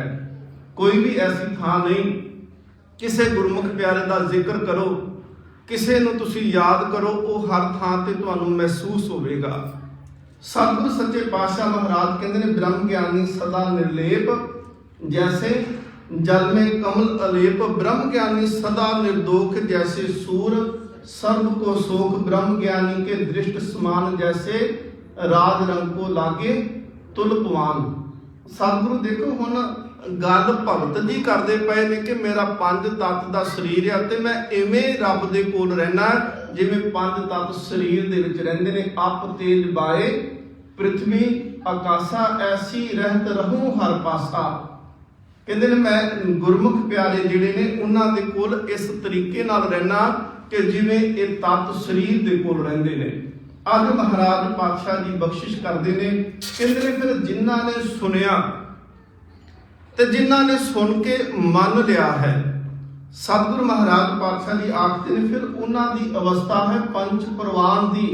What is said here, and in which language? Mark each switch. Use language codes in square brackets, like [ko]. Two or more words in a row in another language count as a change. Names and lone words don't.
[pa] ਕੋਈ ਵੀ ਐਸੀ ਥਾਂ ਨਹੀਂ। ਕਿਸੇ ਗੁਰਮੁਖ ਪਿਆਰੇ ਦਾ ਜ਼ਿਕਰ ਕਰੋ, ਕਿਸੇ ਨੂੰ ਤੁਸੀਂ ਯਾਦ ਕਰੋ, ਉਹ ਹਰ ਥਾਂ ਤੇ ਤੁਹਾਨੂੰ ਮਹਿਸੂਸ ਹੋਵੇਗਾ। ਸਤਿਗੁਰ ਸੱਚੇ ਪਾਤਸ਼ਾਹ ਮਹਾਰਾਜ ਕਹਿੰਦੇ ਨੇ [hi] ਬ੍ਰਹਮ ਗਿਆਨੀ ਸਦਾ ਨਿਰਲੇਪ ਜੈਸੇ जल में कमल अलेप, ब्रह्म ज्ञानी सदा निर्दोष जैसे सूर, सर्व को शोक ब्रह्म ज्ञानी के दृष्ट समान जैसे राज रंग को लागे तुलपवान। [pa] ਸਤਿਗੁਰੂ ਦੇਖੋ ਹੁਣ ਗੱਲ ਭਗਤ ਜੀ ਕਰਤੇ ਪਏ ਨੇ ਕਿ ਮੇਰਾ ਪੰਜ ਤੱਤ ਦਾ ਸਰੀਰ ਹੈ ਤੇ ਮੈਂ ਇਵੇਂ ਰੱਬ ਦੇ ਕੋਲ ਰਹਿਣਾ ਜਿਵੇਂ ਪੰਜ ਤੱਤ ਸਰੀਰ ਦੇ ਵਿੱਚ ਰਹਿੰਦੇ ਨੇ। [hi] अप तेज वाय पृथ्वी आकाशा, ऐसी रहत रहूं हर पासा। [pa] ਕਹਿੰਦੇ ਨੇ ਮੈਂ ਗੁਰਮੁਖ ਪਿਆਰੇ ਜਿਹੜੇ ਨੇ ਉਹਨਾਂ ਦੇ ਕੋਲ ਇਸ ਤਰੀਕੇ ਨਾਲ ਰਹਿਣਾ ਕਿ ਜਿਵੇਂ ਇਹ ਤੱਤ ਸਰੀਰ ਦੇ ਕੋਲ ਰਹਿੰਦੇ ਨੇ। ਅੱਜ ਮਹਾਰਾਜ ਪਾਤਸ਼ਾਹ ਜੀ ਬਖਸ਼ਿਸ਼ ਕਰਦੇ ਨੇ, ਕਹਿੰਦੇ ਨੇ ਫਿਰ ਜਿਨ੍ਹਾਂ ਨੇ ਸੁਣਿਆ ਤੇ ਜਿਨ੍ਹਾਂ ਨੇ ਸੁਣ ਕੇ ਮੰਨ ਲਿਆ ਹੈ, ਸਤਿਗੁਰੂ ਮਹਾਰਾਜ ਪਾਤਸ਼ਾਹ ਜੀ ਆਖਦੇ ਨੇ ਫਿਰ ਉਹਨਾਂ ਦੀ ਅਵਸਥਾ ਹੈ ਪੰਚ ਪ੍ਰਵਾਨ ਦੀ।